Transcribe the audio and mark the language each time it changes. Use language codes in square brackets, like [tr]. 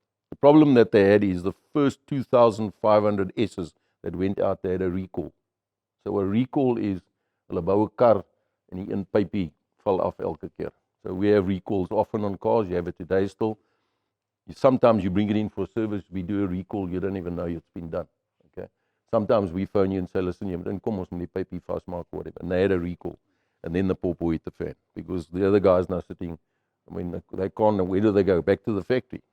[en] The problem that they had is the first 2,500 S's that went out, they had a recall. So a recall is, [af] hulle bou 'n kar en die een pypie val af elke keer. [en] So we have recalls often on cars. You have it today still. Sometimes you bring it in for service. We do a recall. You don't even know it's been done. Okay. Sometimes we phone you and say, listen, [af] jy moet inkom, ons moet die pypie vasmaak, [en] whatever. And they had a recall. And then the popo hit the fan, because the other guys now sitting, they can't, where do they go? Back to the factory.